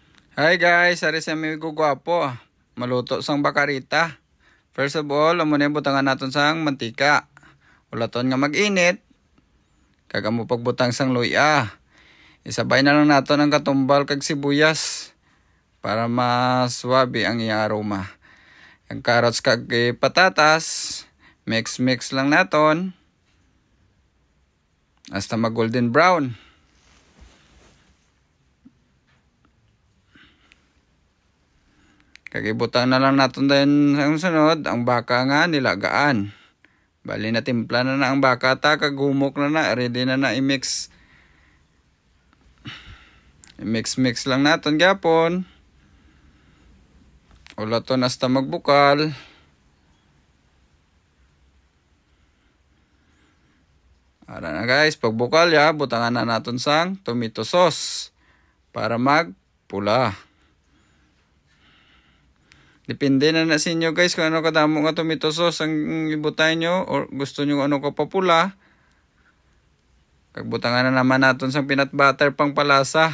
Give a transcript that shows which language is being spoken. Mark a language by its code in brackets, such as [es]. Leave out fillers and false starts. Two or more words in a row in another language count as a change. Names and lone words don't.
[hil] Hi guys, ari sa amigo gwapo. Maluto sang bakarita. [en] First of all, [hil] amo na butangan naton sang mantika. Ulaton nga mag-init. Kagamo pagbutang sang luya. Isabay na lang naton ang katumbal kag sibuyas para mas swabe ang iyang aroma. Ang carrots kag patatas, mix lang naton hasta mag golden brown. Kagibutang na lang natin din ang sunod, ang baka nga nilagaan. Bali na timpla na ang baka ta, kagumok na, ready na i-mix. I-mix lang natin gapon. Ulaton hasta magbukal. Ara na guys, pagbukal ya, butangan na natin sang [en] tomato sauce [hil] para magpula. Depende na sa inyo guys kung ano kadamo nga [en] tomato sauce [hil] ang ibutay nyo or gusto nyo ano ka papula. Kagbutangan na naman natin sa [en] peanut butter [hil] pang palasa.